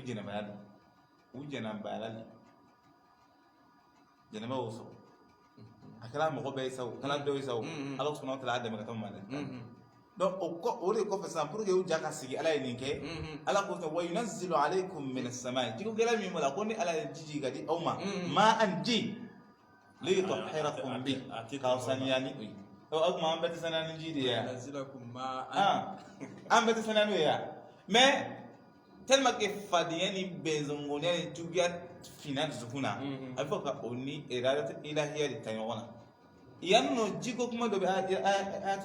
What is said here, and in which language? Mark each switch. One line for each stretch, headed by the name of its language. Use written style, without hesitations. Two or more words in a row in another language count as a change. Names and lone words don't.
Bambara: jɛnɛbaya don u jɛnɛbaya la jɛnɛba y'o sɔrɔ a kɛra mɔgɔ bɛɛ ye sa o a kɛra dɔw ye sa o ala
Arabic: سبحانه وتعالى
Bambara: y'a dɛmɛ ka taa ma dɛ donc o de kɔfɛ sisan
French: pour que
Bambara: u ja ka sigi ala ye nin kɛ ala ko
Arabic: وينزل عليكم من السماء
Bambara: jiko gɛlɛya min b'o la ko ni ala ye ji ka di aw ma ma'an ji
Arabic: ليطهركم به
Bambara: k'aw saniya ni o ye o kuma an bɛɛ tɛ saniya ni ji de ye an bɛɛ tɛ saniya n'o ye ya
French: mais tellement que
Bambara: fadenya ni bɛnzɔngɔniya ni juguya finna dusukun na a bɛ fɔ ka o ni
Arabic: إرادة إلهية
Bambara: de ta ɲɔgɔn na yan nɔ jiko kuma dɔ bɛ a